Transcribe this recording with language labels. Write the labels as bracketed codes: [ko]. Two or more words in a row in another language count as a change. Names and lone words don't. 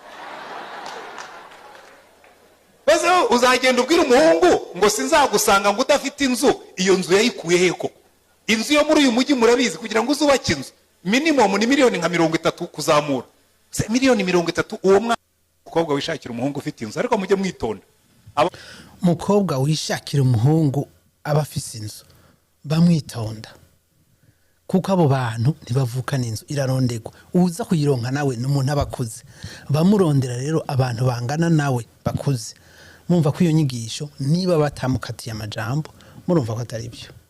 [rn] Baze uzagenda ubwira umuhungu ngo sinzagusanga ngo udafite inzu, iyo nzu yayikuye heko? Inzu yo muri uyu mujyi murabizi, kugira ngo uzubake inzu minimum ni miliyoni nka 30 kuzamura. Se miliyoni 30 uwo mukobwa wishakira umuhungu ufite inzu, ariko mujye mwitonda. Mukobwa wishakira umuhungu aba afise inzu, bamwitonda, kuko abo bantu ntibavukana inzu, irarondegwa. Uza kuyironka nawe n'umuntu abakuze, bamurondera rero abantu bangana nawe bakuze. Mumva ko iyo nyigisho niba batamukatiye amajambo, murumva ko atari byo.